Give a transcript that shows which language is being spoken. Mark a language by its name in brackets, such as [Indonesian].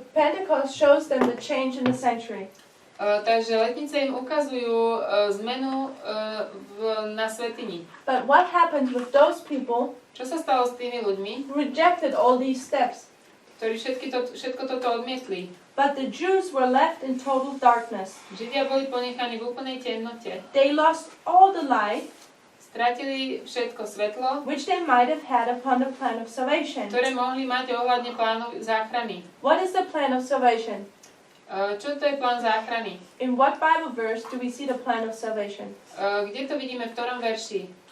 [English] So Pentecost shows them the change in the sanctuary. [Slovak] Takže letnice im ukazujú zmenu na svätyni. [English] But what happened with those people [Slovak] Čo sa stalo s tými ľuďmi, [English] who rejected all these steps? [Slovak] ktorí všetko toto odmietli? [English] But the Jews were left in total darkness. [Slovak] Židia boli ponechaní v úplnej temnote. [English] They lost all the light [Slovak] Stratili všetko svetlo, [English] which they might have had upon the plan of salvation. [Slovak] ktoré mohli mať ohľadne plánu záchrany. [English] What is the plan of salvation? [Slovak] Čo to je plán záchrany? [English] In what Bible verse do we see the plan of salvation? [Slovak] Kde to vidíme, v ktorom verši?